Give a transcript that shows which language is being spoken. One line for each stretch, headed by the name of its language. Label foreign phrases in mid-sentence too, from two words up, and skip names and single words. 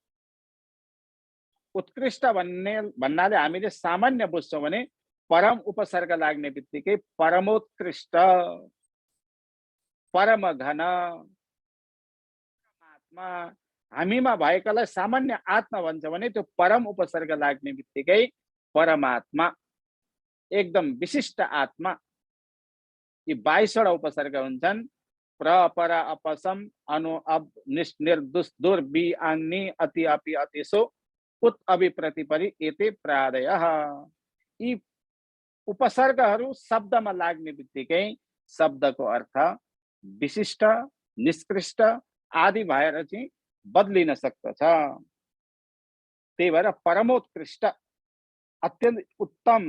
Nepali: उत्कृष्ट भन्नाले हामीले सामान्य बुझ्छौँ भने परम उपसर्ग लाग्ने बित्तिकै परमोत्कृष्ट, परम घन आत्मा। हामीमा भएकालाई सामान्य आत्मा भन्छ भने त्यो परम उपसर्ग लाग्ने बित्तिकै परमात्मा, एकदम विशिष्ट आत्मा। यी 22वटा उपसर्ग हुन्छन्।
Sanskrit: प्र, पर, अपसम, अनु, अब, निष्, निर्दुष, दुर, बि, आङ्नि, अति, अपि, अतिसो, उत, अभि, प्रतिपरि, एते प्रादयः।
Nepali: यी उपसर्गहरू शब्दमा लाग्ने बित्तिकै शब्दको अर्थ विशिष्ट, निष्कृष्ट आदि भएर चाहिँ बदलिन सक्दछ। त्यही भएर परमोत्कृष्ट, अत्यन्त उत्तम।